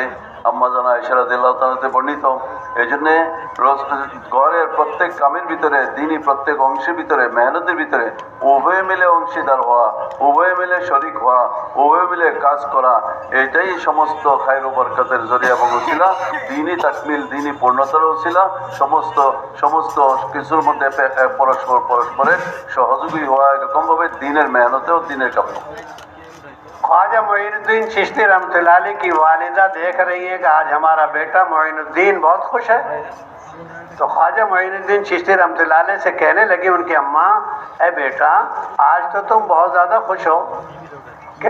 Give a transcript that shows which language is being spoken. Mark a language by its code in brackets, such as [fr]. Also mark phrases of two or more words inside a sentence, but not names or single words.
[bn] আম্মা জানা আয়েশা রাদিয়াল্লাহু তাআলাতে বর্ণিত। এই জন্যে ঘরের প্রত্যেক কামের ভিতরে, দিনই প্রত্যেক অংশের ভিতরে, মেহনতের ভিতরে উভয়ে মিলে অংশীদার হওয়া, উভয়ে মিলে শরিক হওয়া, উভয়ে মিলে কাজ করা, এটাই সমস্ত খায়র ও বরকতের জরিয়া এবং উসিলা, দিনই তাকমিল, দিনই পূর্ণতার উসিলা, সমস্ত কিছুর মধ্যে পরস্পরের সহযোগী হওয়া, এরকমভাবে দিনের মেহনতেও দিনের কাম। [ur] خواجہ معین الدین چشتی [ar] رحمۃ اللہ علیہ [ur] کی والدہ دیکھ رہی ہے کہ آج ہمارا بیٹا معین الدین بہت خوش ہے، تو خواجہ معین الدین چشتی [ar] رحمۃ اللہ علیہ [ur] سے کہنے لگی ان کی اماں، اے بیٹا آج تو تم بہت زیادہ خوش ہو۔